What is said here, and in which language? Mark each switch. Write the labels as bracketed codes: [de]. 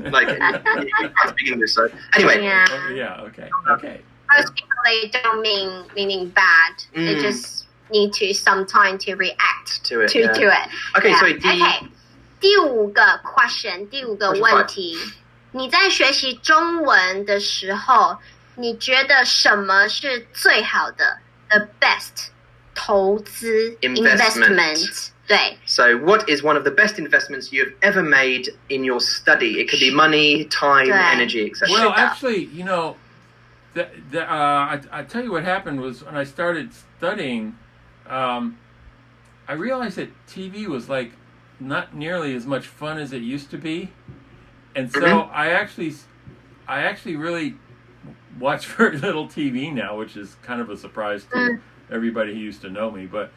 [en] Like, you can't speak English, so. Anyway. Okay. Most people, they don't meaning bad. They just need to some time to react to it. To it. Okay, yeah. so okay. [zh] 第五个 question， 第五个问题，你在学习中文的时候，你觉得什么是最好的 [en] the best [zh] 投资 investment？对。 [en] So what is one of the best investments you've ever made in your study? It could be money, time, energy, etc. Well, actually, you know, I tell you what happened was when I started studying, I realized that TV was like not nearly as much fun as it used to be, and so I actually really watch very little TV now, which is kind of a surprise to everybody who used to know me.